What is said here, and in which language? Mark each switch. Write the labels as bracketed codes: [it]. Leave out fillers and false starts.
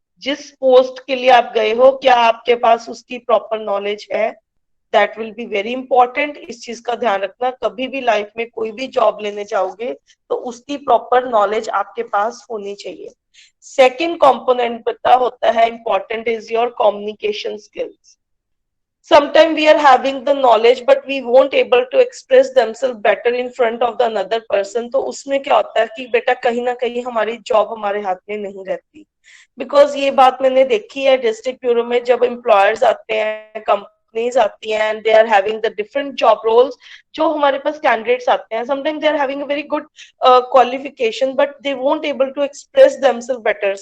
[hi] जिस पोस्ट के लिए आप गए हो क्या आपके पास उसकी प्रॉपर नॉलेज है, [en] That will be very important. [hi] इस चीज का ध्यान रखना, कभी भी लाइफ में कोई भी जॉब लेने जाओगे तो उसकी प्रॉपर नॉलेज आपके पास होनी चाहिए। सेकंड कंपोनेंट पता होता है [en] Important is your communication skills. Sometimes we are having the knowledge but we won't able to express themselves better in front of the another person। [hi] तो उसमें क्या होता है कि बेटा कहीं ना कहीं हमारी जॉब हमारे हाथ में नहीं रहती। बिकॉज ये बात मैंने देखी है डिस्ट्रिक्ट ब्यूरो में, जब एम्प्लॉयर्स आते हैं, कंपनीज आती हैं [en] and they are having the different job roles, [hi] जो हमारे पास कैंडिडेट्स आते हैं [en] Sometimes they are having a very good qualification but they won't able to express themself better.